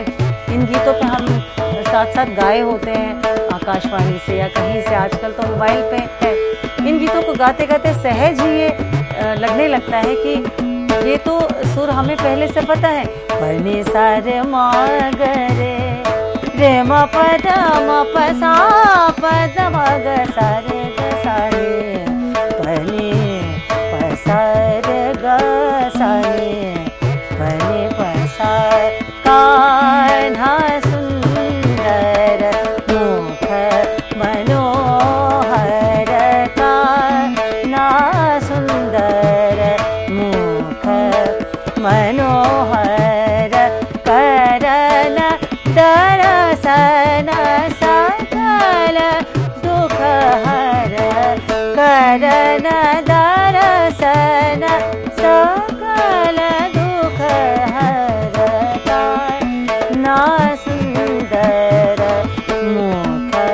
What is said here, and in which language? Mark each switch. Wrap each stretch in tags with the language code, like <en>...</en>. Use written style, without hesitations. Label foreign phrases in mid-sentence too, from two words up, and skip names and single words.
<hi>इन गीतों पे हम साथ साथ गाए होते हैं आकाशवाणी से या कहीं से, आजकल तो मोबाइल पे है। इन गीतों को गाते गाते सहज ही ये लगने लगता है कि ये तो सुर हमें पहले से पता है। पनी सारे मागरे रे म पद म प सा पद म ग सारे ग सारे, पनी प सा रे ग सारे, पनी प सा। कान्हा सुंदर मुख मनोहर, कान्हा सुंदर मुख मनोहर, करन दर्शन सकल दुख हर, करन दर्शन सकल दुख हर, कान्हा सुंदर मुख</hi>